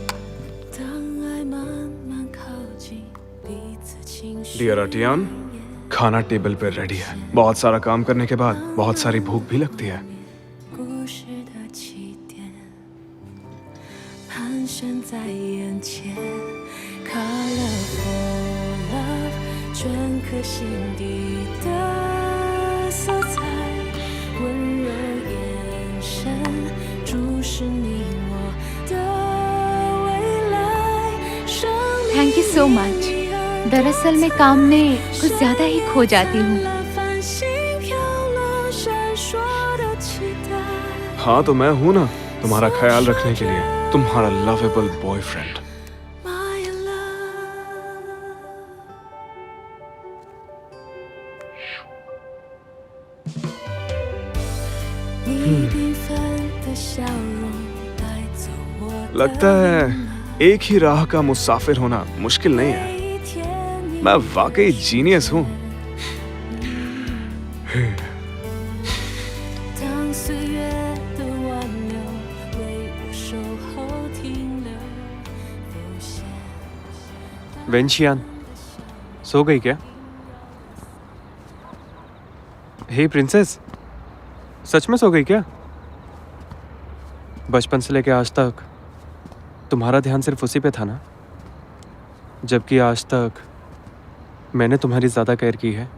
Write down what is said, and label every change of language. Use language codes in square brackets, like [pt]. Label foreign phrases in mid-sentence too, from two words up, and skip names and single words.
[hi] डियर अटियान, खाना टेबल पे रेडी है। बहुत सारा काम करने के बाद बहुत सारी भूख भी लगती है। [zh] 故事的起点，盘旋在眼前。 [en] Colorful love， [zh] 镌刻心底的色彩，温柔眼神注视你我的未来。生命 [en] Thank you so much. [hi] दरअसल मैं काम में कुछ ज्यादा ही खो जाती हूँ। [zh] 繁星飘落闪烁的期待。 [hi] हाँ तो मैं हूं ना तुम्हारा ख्याल रखने के लिए, तुम्हारा [en] lovable boyfriend. My love， [zh] 你缤纷的笑容带走我的 [hi] लगता है एक ही राह का मुसाफिर होना मुश्किल नहीं है। [zh] 每一天你 [hi] मैं वाकई जीनियस हूँ। [zh] 当岁月的挽留为我守候停留浮现。 [hi] वेंशियान सो गई क्या? हे प्रिंसेस, सच में सो गई क्या? बचपन से लेके आज तक तुम्हारा ध्यान सिर्फ उसी पे था ना, जबकि आज तक मैंने तुम्हारी ज़्यादा केयर की है।